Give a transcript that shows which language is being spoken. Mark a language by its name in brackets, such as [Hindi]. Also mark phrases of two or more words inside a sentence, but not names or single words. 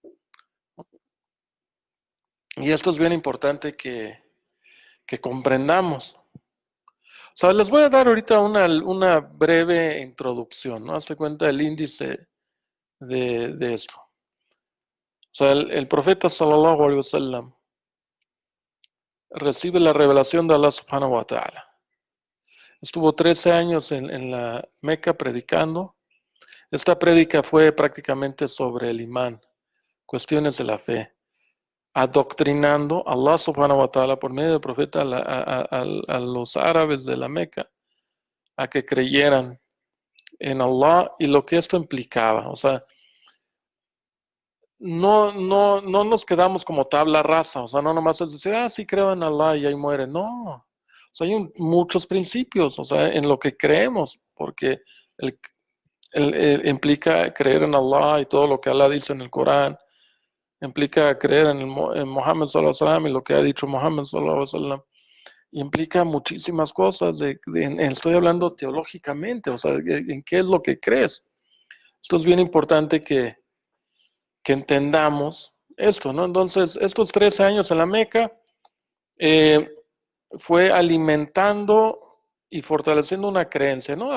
[Spanish] Y esto es bien importante que comprendamos. O sea, les voy a dar ahorita una breve introducción, ¿no? Hazte cuenta el índice de esto. O sea, el profeta [Arabic] صلى الله عليه وسلم [Spanish] recibe la revelación de Allah [Arabic] سبحانه وتعالى. [Spanish] Estuvo 13 años en la Meca predicando. Esta prédica fue prácticamente sobre el imán, cuestiones de la fe, adoctrinando a Allah [Arabic] سبحانه وتعالى [Spanish] por medio del profeta a los árabes de la Meca a que creyeran en Allah y lo que esto implicaba. O sea, no nos quedamos como tabla rasa, o sea, no nomás es decir, sí creo en Allah y ahí muere. No, o sea, hay muchos principios, o sea, en lo que creemos, porque el, implica creer en Allah y todo lo que Allah dice en el Corán, implica creer en Muhammad [Arabic] صلى الله عليه وسلم [Spanish] y lo que ha dicho Muhammad [Arabic] صلى الله عليه وسلم, [Spanish] implica muchísimas cosas, estoy hablando teológicamente, o sea, en qué es lo que crees. Esto es bien importante que entendamos esto, ¿no? Entonces, estos 13 años en la Meca fue alimentando y fortaleciendo una creencia, ¿no?